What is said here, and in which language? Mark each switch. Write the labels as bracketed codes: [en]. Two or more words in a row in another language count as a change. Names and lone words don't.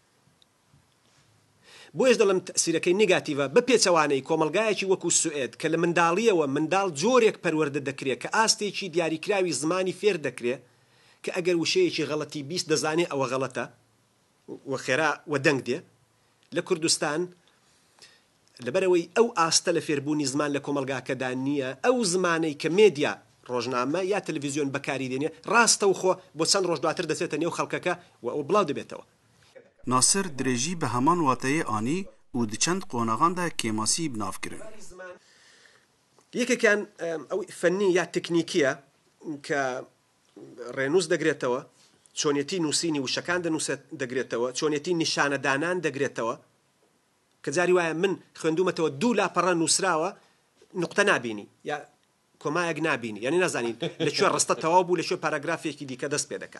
[ckb] بۆیش دەڵم تەسیرەکەی نێگاتیڤە بە پێچەوانەی کۆمەلگایەکی وەکو سوئێد کە لە منداڵیەوە منداڵ جۆرێک پەروەردە دەکرێت کە ئاستێکی دیاریکراوی زمانی فێر دەکرێت کە ئەگەر وشەیەکی غەڵەتی بیست دەزانێت ئەوە غەڵەتە و خێرا و دەنگ دێ. لە کوردستان لەبەرەوەی ئەو ئاستە لە فێربوونی زمان لە کۆمەلگاکەدا نییە ئەو زمانەی کە مێدیا ڕۆژنامە یا تەلەڤیزیۆن بەکاری دێنێ ڕاستە و خۆ بۆ چەند ڕۆژ دواتر دەچێتە نێو خەڵکەکە و ئەو بڵاو دەبێتەوە. [ku] Nasir dirêjî bi heman wateyê anî û di çend qonaxan de kêmasî binav kirin. [ckb] یەکێکیان ئەو فەنی یا تکنیکیە کە ڕێنووس دەگرێتەوە چۆنیەتی نووسینی وشەکان دەگرێتەوە چۆنیەتی نیشانەدانان دەگرێتەوە کە جاری وایە من خوێندومەتەوە دوو لاپەڕە نووسراوە نقطە نابینی یا کۆمایەک نابینی یعنی نازانین لەکوێ ڕستە تەواو بوو لەکوێ پاراگرافێکی دیکە دەست پێ دەکات.